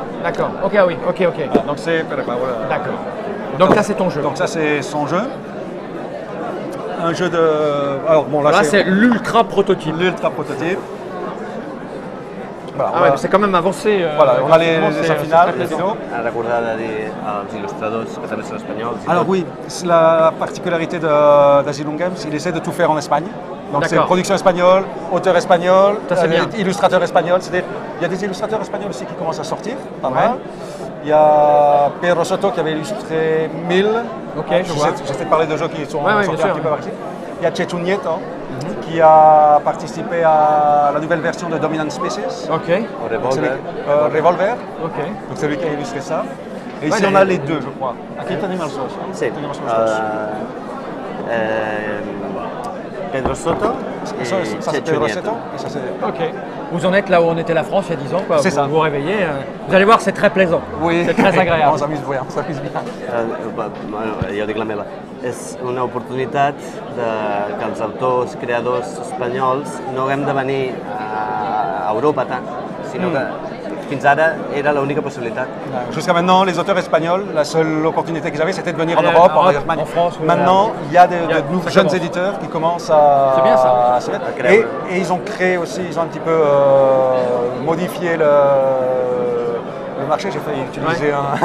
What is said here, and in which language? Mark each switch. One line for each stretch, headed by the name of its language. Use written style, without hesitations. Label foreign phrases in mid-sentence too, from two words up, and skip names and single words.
French: D'accord, ok, ah oui, ok. Donc c'est Perepao. D'accord. Donc là c'est ton jeu. Donc ça c'est son jeu. Un jeu de... Alors bon là, Là c'est l'ultra prototype. l'ultra prototype. Voilà, Ah ouais, mais c'est quand même avancé. voilà, on a les graphiquement, dessins c'est finales, très les plaisant. vidéos.
Catalan: A recordar de dir als il·lustradors que també són espanyols. i
French: Alors
Catalan: tot.
French: oui, c'est la particularité d'Asylum Games, il essaie de tout faire en Espagne. Donc c'est D'accord. production espagnole, auteur espagnol, Ça, c'est bien. illustrateur espagnol. C'est-à-dire, il y a des illustrateurs espagnols aussi qui commencent à sortir, pas mal. Ouais. Il y a Pedro Soto qui avait illustré 1000. Ok, je vois. J'essaie de parler de jeux qui sont Ouais, sortis bien un sûr. petit peu par ici. Il y a Chechu Nieto qui a participé à la nouvelle version de Dominant Species. Ok, O Revolver. Revolver, ok. donc c'est lui qui a illustré ça. Et Ouais, ici on a les deux, je crois.
Spanish: Aquí tenemos los dos. Sí. Tenemos los dos.
Catalan: Pedro Soto i
French: Ça, c'est
Catalan: Chechu
French: Pedro
Catalan: Nieto.
French: Soto, et ça c'est... Ok. Vous en êtes là où on était la France il y a 10 ans, quoi. C'est vous ça. vous réveillez. Vous allez voir, c'est très plaisant. Oui, C'est très agréable. on s'amuse bien, on s'amuse bien.
Catalan: Jo dic la meva. És una oportunitat que els autors, creadors espanyols no haguem de venir a Europa tant, sinó que fins ara era l'única possibilitat.
French: Jusqu'à maintenant, les auteurs espagnols, la seule opportunité qu'ils avaient, c'était de venir en Aller Europe, en en Europe, Allemagne. en France, oui, Maintenant, il y a de nouveaux ça jeunes commence. éditeurs qui commencent à... C'est bien, ça. à se mettre. À créer. Et ils ont créé aussi, ils ont un petit peu modifié le marché. J'ai failli utiliser un...